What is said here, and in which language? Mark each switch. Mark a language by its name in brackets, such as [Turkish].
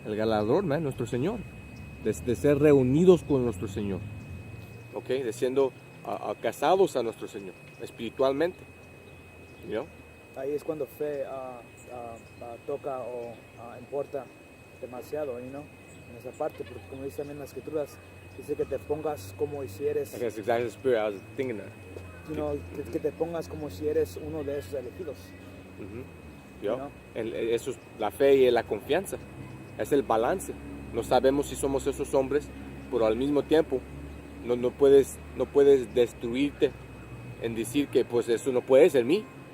[Spanish] El galardón, nuestro Señor, de ser reunidos con nuestro Señor, de siendo casados a nuestro Señor espiritualmente, Ahí es cuando fe toca o importa demasiado, en esa parte, porque como dice también en las escrituras, dice que te pongas como si eres, [English] That's exactly the spirit I was thinking that. [Spanish] que te pongas como si eres uno de esos elegidos. Eso es la fe y la confianza, es el balance. No sabemos si somos esos hombres, pero al mismo tiempo no puedes destruirte en decir que pues eso no puede ser mí.